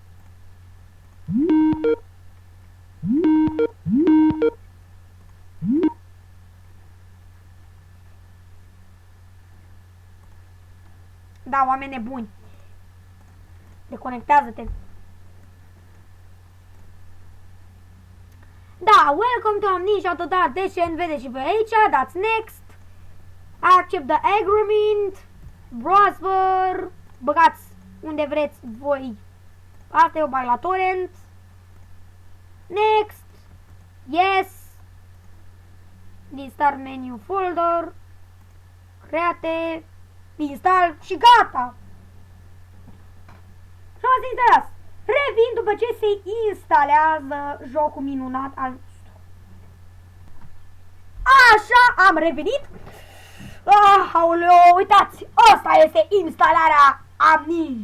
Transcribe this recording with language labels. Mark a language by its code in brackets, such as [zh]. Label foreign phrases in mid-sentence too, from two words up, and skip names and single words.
[ro] Da, oameni nebuni. Deconectează-te. Da, [en] welcome to Amnesia The Dark Descent, [ro] vedeți și pe aici, dați next, [en] accept the agreement, [ro] browser, băgați unde vreți voi, asta eu bag la torrent, [en] next, yes, [ro] din [en] start menu folder, [ro] create, install și gata! Și o să instalați. Revin după ce se instalează jocul minunat al nostru. Așa, am revenit. Aoleu, uitați, asta este instalarea Amnesia.